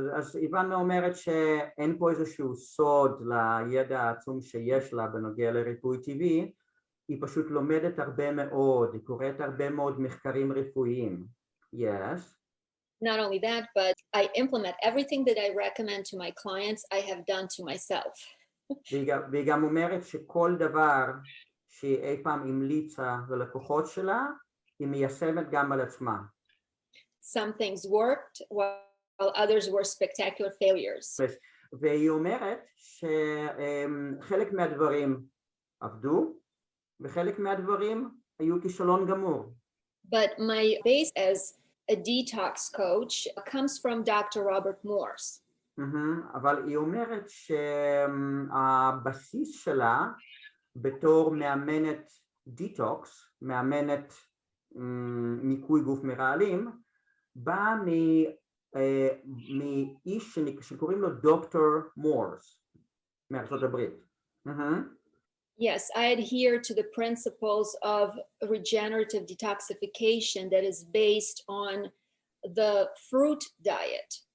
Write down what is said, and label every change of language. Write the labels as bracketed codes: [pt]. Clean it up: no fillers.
[he] אז איוונה אומרת שאין פה איזשהו סוד לידע העצום שיש לה בנוגע לריפוי טבעי, היא פשוט לומדת הרבה מאוד, היא קוראת הרבה מאוד מחקרים רפואיים. [en] Yes. Not only that, but I implement everything that I recommend to my clients, I have done to myself. [he] והיא גם אומרת שכל דבר שהיא אי פעם המליצה ללקוחות שלה, היא מיישמת גם על עצמה. [en] Some things worked while others were spectacular failures. [he] והיא אומרת שחלק מהדברים עבדו, וחלק מהדברים היו כישלון גמור. [en] But my base as a detox coach comes from Dr. Robert Morse. [he] אבל היא אומרת שהבסיס שלה בתור מאמנת דיטוקס, מאמנת ניקוי גוף מרעלים, בא מאיש שקוראים לו דוקטור מורס מארצות הברית. [en] Yes, I adhere to the principles of regenerative detoxification that is based on the fruit diet.